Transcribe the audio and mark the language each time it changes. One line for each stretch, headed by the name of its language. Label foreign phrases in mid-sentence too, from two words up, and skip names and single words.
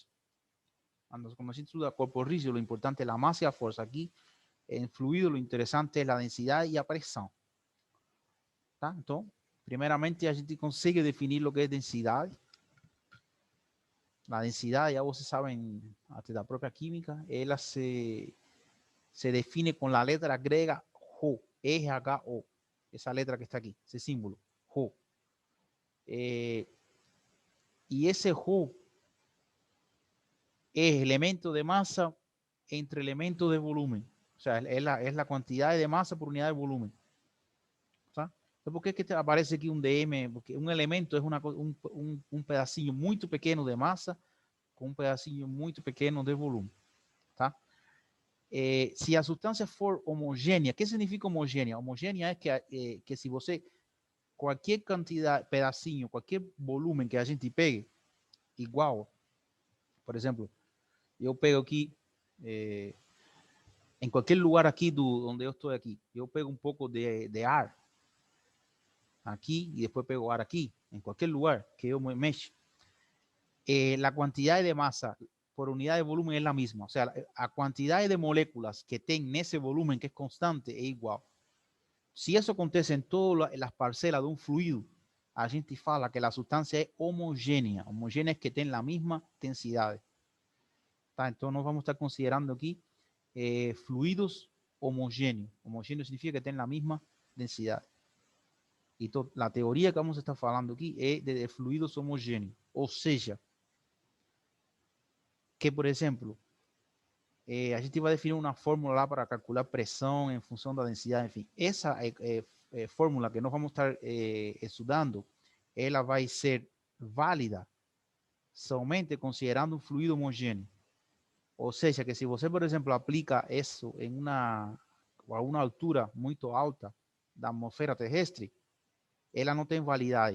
Portuguese: Quando a gente estuda corpo rígido, o importante é a massa e a força. Aqui, em fluido, o interessante é a densidade e a pressão. Tá? Então, primeiramente, a gente consegue definir o que é densidade. A densidade, ya vocês sabem, até da própria química, ela se define
Spanish: con la letra griega
Portuguese: Ho, E-H-O,
Spanish: esa letra que está aquí, ese símbolo,
Portuguese: Ho.
Spanish: Y ese Ho es elemento de masa entre elementos de volumen. O sea, es la cantidad de masa por unidad de volumen.
Portuguese: ¿Tá? Então, por que aparece aqui um DM? Porque um elemento é um pedacinho muito pequeno de massa com um pedacinho muito pequeno de volume. Tá? Se a substância for homogênea, o que significa homogênea? Homogênea é que se você, qualquer quantidade, pedacinho, qualquer volume que a gente pegue, igual, por exemplo, eu pego aqui, em qualquer lugar aqui onde eu estou aqui, eu pego um pouco de ar aqui e depois pego ar aqui, em qualquer lugar que eu me mexa, a quantidade de massa por unidade de
Spanish: volumen es la misma. O sea, a cantidad de moléculas que tienen ese volumen que es constante es igual. Si eso acontece en todas las parcelas de un fluido,
Portuguese: a gente fala que
Spanish: la sustancia es homogénea. Homogénea es que tiene la misma densidad.
Portuguese: ¿Tá?
Spanish: Entonces nos vamos a estar considerando aquí fluidos homogéneos. Homogéneo significa que tienen la misma densidad. Y la teoría que vamos a estar hablando aquí es de fluidos homogéneos. O sea,
Portuguese: que, por exemplo, a gente vai definir uma fórmula lá para calcular pressão em função da densidade, enfim. Essa fórmula que nós vamos estar estudando, ela vai ser válida somente considerando um fluido homogêneo. Ou seja, que se você, por exemplo, aplica isso a uma altura muito alta da atmosfera terrestre, ela não tem validade.